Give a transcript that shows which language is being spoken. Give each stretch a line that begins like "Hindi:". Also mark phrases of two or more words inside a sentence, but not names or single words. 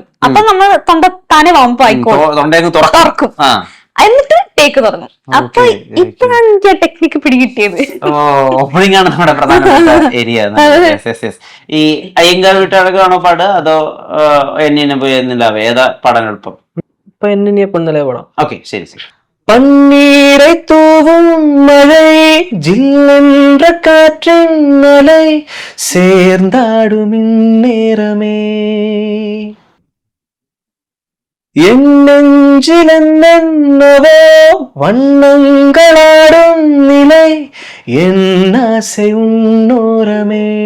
Malayalam: അപ്പൊ നമ്മൾ താനെ വാമപ്പ് ആയിക്കോളും, തുറക്കും, എന്നിട്ട് ടേക്ക് തുടങ്ങും. അപ്പൊ ഇപ്പോഴാണ് എനിക്ക് ആ ടെക്നിക്ക് പിടികിട്ടിയത്. ഓപ്പണിംഗ് ആണ് നമ്മുടെ പ്രധാനപ്പെട്ട ഏരിയ. ഈ അയ്യങ്കാർ വീട്ടുകാരൊക്കെയാണോ പാടുക, അതോ എന്നിനെ പോയി എന്നില്ല, ഏതാ പാടാൻ എളുപ്പം? ഇപ്പൊ എന്നിനെ പൊന്നലേ പാടാം. ഓക്കെ, ശരി ശരി.
Tamil: பன்னீரை தூவும் மழை, ஜில்லென்ற காற்றின் அலை, சேர்ந்தாடும் இந்நேரமே, என் நெஞ்சில் என்னென்னவோ வண்ணங்களாடும் நிலை, என் ஆசை உன்னோரமே,